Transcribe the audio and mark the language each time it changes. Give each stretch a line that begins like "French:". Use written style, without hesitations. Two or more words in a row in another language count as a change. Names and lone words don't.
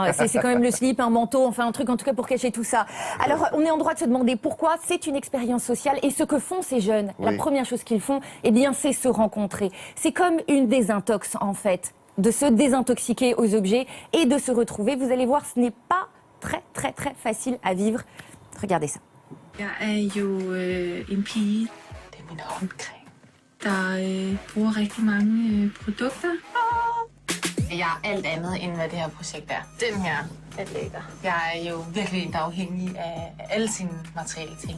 French: C'est quand même le slip, un manteau, enfin un truc en tout cas pour cacher tout ça. Alors, on est en droit de se demander pourquoi. C'est une expérience sociale, et ce que font ces jeunes, la première chose qu'ils font, eh bien, c'est se rencontrer. C'est comme une désintox en fait, de se désintoxiquer aux objets et de se retrouver. Vous allez voir, ce n'est pas très facile à vivre. Regardez ça.
Danish: Jeg er jo en pige, det er min håndcreme, der bruger rigtig mange produkter. Jeg er alt andet end hvad det her projekt er. Den her er lækker. Jeg er jo virkelig en, der er afhængig af alle sine materielle ting.